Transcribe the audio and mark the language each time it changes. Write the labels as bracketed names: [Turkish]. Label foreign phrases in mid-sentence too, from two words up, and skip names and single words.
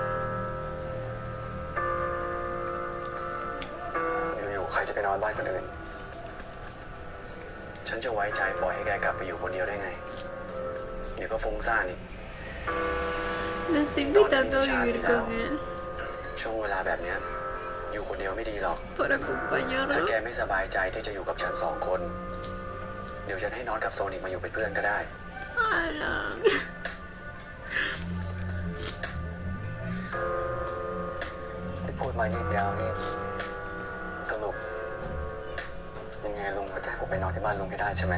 [Thai] อยู่ๆใครจะไปนอนบ้านคนอื่นฉันจะไว้ใจปล่อยให้แกกลับไปอยู่คนเดียวได้ไง เดี๋ยวก็ฟุ้งซ่านอีก [Spanish] Lo estoy invitando a vivir con él [Thai] ช่วงเวลาแบบเนี้ยอยู่คนเดียวไม่ดีหรอก [Spanish] para [Thai] ถ้า [Spanish] acompañarlo. [Thai] แกไม่สบายใจที่จะอยู่กับฉัน2 คน เดี๋ยวฉันให้น็อตกับโซนิกมาอยู่เป็นเพื่อนก็ได้ Alan. ที่พูดมายืดยาวนี่สรุปยังไงลุงก็จะให้ผมไปนอนที่บ้านลุงให้ได้ใช่ไหม